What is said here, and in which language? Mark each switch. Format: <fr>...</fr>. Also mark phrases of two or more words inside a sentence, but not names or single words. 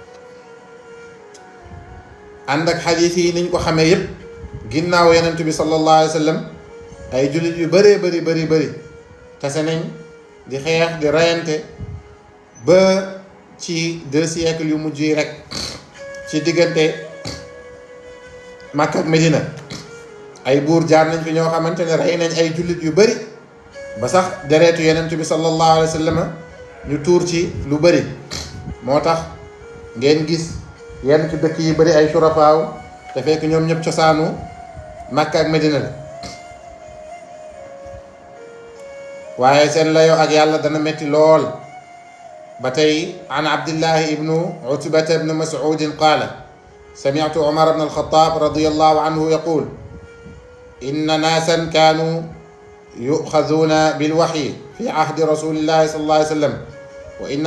<wo>ànd ak xadis yi niñ ko xamee yépp, ginnaaw Yonent bi</wo> <ar>صلى الله عليه وسلم</ar> <wo>ay jullit yu bëree bëri tase nañ di xeex di reyante ba ci 2 siècles yu mujj yi rek ci diggante Makka ak Medina ay buur jaar nañ fi ñoo xamante ne rey nañ ay jullit yu bëri ba sax deretu Yonent bi</wo> <ar>صلى الله عليه وسلم</ar> <wo>ñu tuur ci lu bëri. moo tax ngeen gis yenn ci dëkk yi bëri ay surafaaw te fekk ñoom ñëpp cosaanu Makka ak Medina la, waaye seen layoo ak yàlla dana metti lool.</wo> <ar>بتي عن عبد الله بن عتبة بن مسعود قال سمعت عمر بن الخطاب رضي الله عنه يقول إن ناسا كانوا يؤخذون بالوحي في عهد رسول الله صلى الله عليه وسلم وإن</ar>